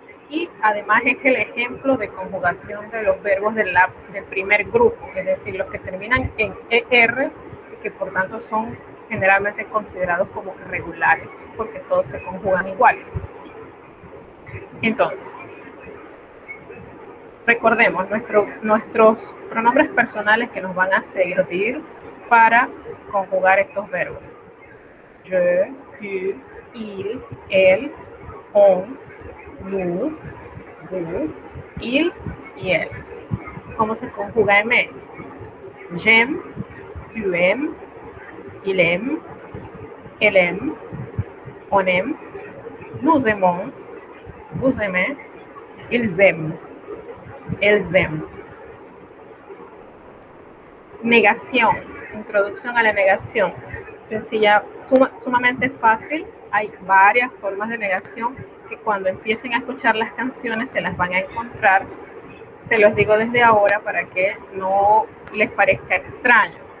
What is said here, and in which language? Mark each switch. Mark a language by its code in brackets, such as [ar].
[es] Y además es el ejemplo de conjugación de los verbos del primer grupo, es decir, los que terminan en ER y que por tanto son generalmente considerados como regulares, porque todos se conjugan igual. Entonces, recordemos nuestros pronombres personales que nos van a servir para conjugar estos verbos. [fr] Je, tu, il, elle, on, nous, vous, il y elle. [es] ¿Cómo se conjuga [fr] aimer? J'aime, tu aimes, il aime, elle aime, on aime, nous aimons, vous aimez, ils aiment, elles aiment. [es] Negación, introducción a la negación. Sencilla, sumamente fácil. Hay varias formas de negación que cuando empiecen a escuchar las canciones se las van a encontrar. Se los digo desde ahora para que no les parezca extraño.